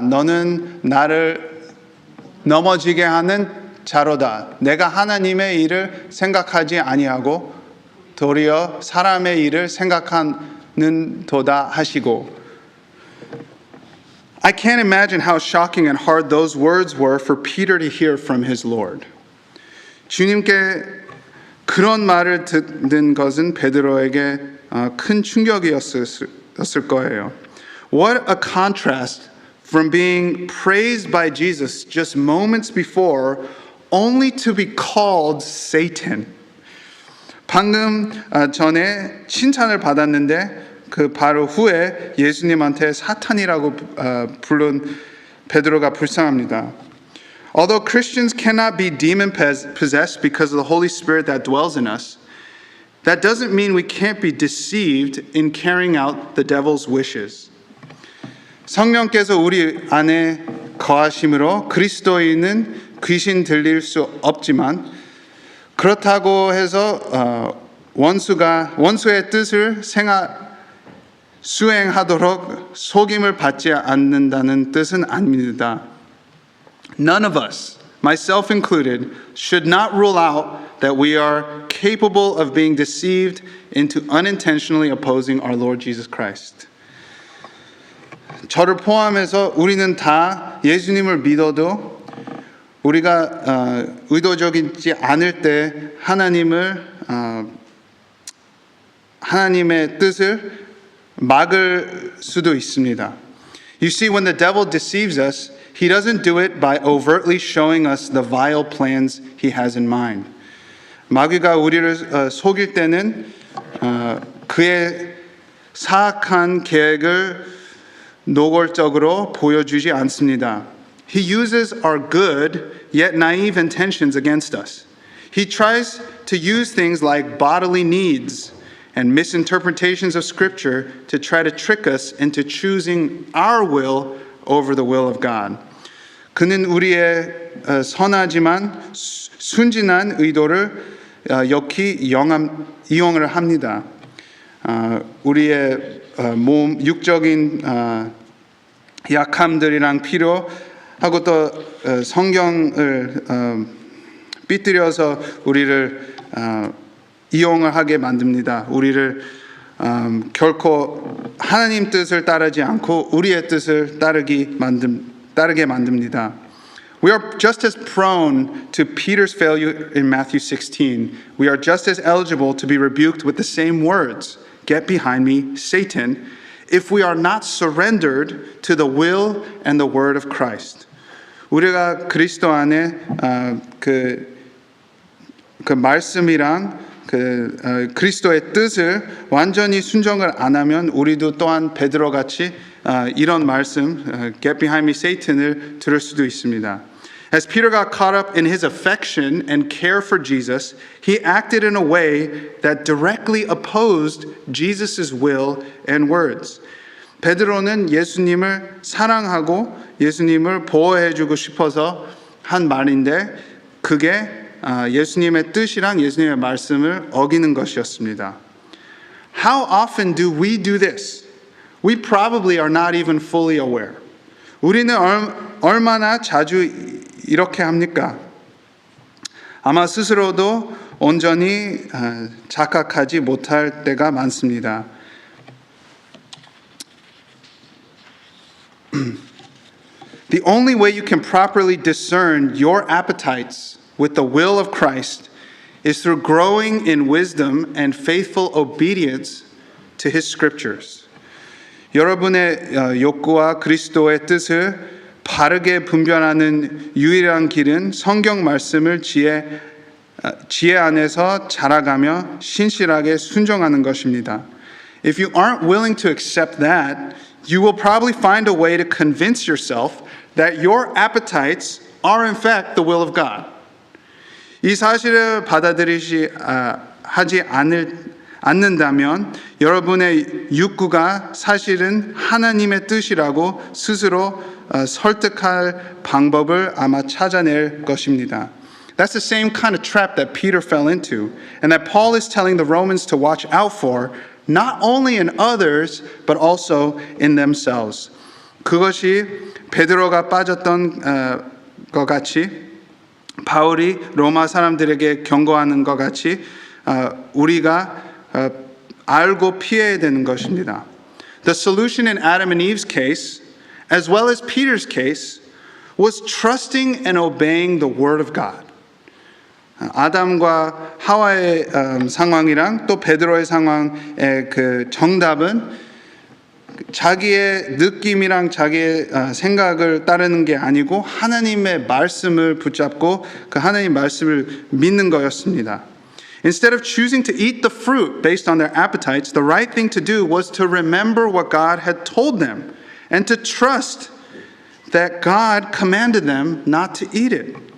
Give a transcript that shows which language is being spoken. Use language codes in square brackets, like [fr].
[ko] 너는 나를 넘어지게 하는 자로다. 내가 하나님의 일을 생각하지 아니하고 도리어 사람의 일을 생각하는 도다 하시고. [en] I can't imagine how shocking and hard those words were for Peter to hear from his Lord. [ko] 주님께 그런 말을 듣는 것은 베드로에게 큰 충격이었을 거예요. [en] What a contrast from being praised by Jesus just moments before only to be called Satan. [ko] 방금 전에 칭찬을 받았는데 그 바로 후에 예수님한테 사탄이라고 부른 베드로가 불쌍합니다. [en] Although Christians cannot be demon possessed because of the Holy Spirit that dwells in us, that doesn't mean we can't be deceived in carrying out the devil's wishes. [ko] 성령께서 우리 안에 거하심으로 그리스도인은 귀신 들릴 수 없지만 그렇다고 해서 원수의 뜻을 수행하도록 속임을 받지 않는다는 뜻은 아닙니다. [en] None of us, myself included, should not rule out that we are capable of being deceived into unintentionally opposing our Lord Jesus Christ. [ko] 저를 포함해서 우리는 다 예수님을 믿어도 우리가 의도적이지 않을 때 하나님의 뜻을 막을 수도 있습니다. [en] You see, when the devil deceives us, he doesn't do it by overtly showing us the vile plans he has in mind. [ko] 마귀가 우리를 속일 때는 그의 사악한 계획을 노골적으로 보여주지 않습니다. [en] He uses our good yet naive intentions against us. He tries to use things like bodily needs and misinterpretations of Scripture to try to trick us into choosing our will over the will of God. [ko] 그는 우리의 선하지만 순진한 의도를 역히 이용을 합니다. 우리의 몸 육적인 약함들이랑 필요하고 또 성경을 삐뚤어서 우리를 이용을 하게 만듭니다. 우리를 결코 하나님 뜻을 따르지 않고 우리의 뜻을 따르게 만듭니다. [en] We are just as prone to Peter's failure in Matthew 16. We are just as eligible to be rebuked with the same words, "Get behind me, Satan," if we are not surrendered to the will and the word of Christ. [ko] 우리가 그리스도 안에 그 말씀이랑 그리스도의 뜻을 완전히 순종을 안 하면 우리도 또한 베드로 같이 이런 말씀 [en] "Get behind me, Satan [ko] 을 들을 수도 있습니다. [en] As Peter got caught up in his affection and care for Jesus, he acted in a way that directly opposed Jesus' will and words. [ko] 베드로는 예수님을 사랑하고 예수님을 보호해주고 싶어서 한 말인데 그게 예수님의 뜻이랑 예수님의 말씀을 어기는 것이었습니다. [en] How often do we do this? We probably are not even fully aware. [ko] 우리는 얼마나 자주 이렇게 합니까? 아마 스스로도 온전히 자각하지 못할 때가 많습니다. [en] The only way you can properly discern your appetites with the will of Christ is through growing in wisdom and faithful obedience to His scriptures. [ko] 여러분의 욕구와 그리스도의 뜻을 바르게 분별하는 유일한 길은 성경 말씀을 지혜 안에서 자라가며 신실하게 순종하는 것입니다. [en] If you aren't willing to accept that, you will probably find a way to convince yourself that your appetites are in fact the will of God. [ko] 이 사실을 하지 않는다면 여러분의 욕구가 사실은 하나님의 뜻이라고 스스로 설득할 방법을 아마 찾아낼 것입니다. [en] That's the same kind of trap that Peter fell into, and that Paul is telling the Romans to watch out for, not only in others, but also in themselves. [ko] 그것이 베드로가 빠졌던 것 같이, 바울이 로마 사람들에게 경고하는 것 같이 우리가 알고 피해야 되는 것입니다. [en] The solution in Adam and Eve's case, as well as Peter's case, was trusting and obeying the Word of God. [ko] 아담과 하와의 상황이랑 또 베드로의 상황의 그 정답은 자기의 느낌이랑 자기의 생각을 따르는 게 아니고 하나님의 말씀을 붙잡고 그 하나님 말씀을 믿는 거였습니다. [en] Instead of choosing to eat the fruit based on their appetites, the right thing to do was to remember what God had told them and to trust that God commanded them not to eat it.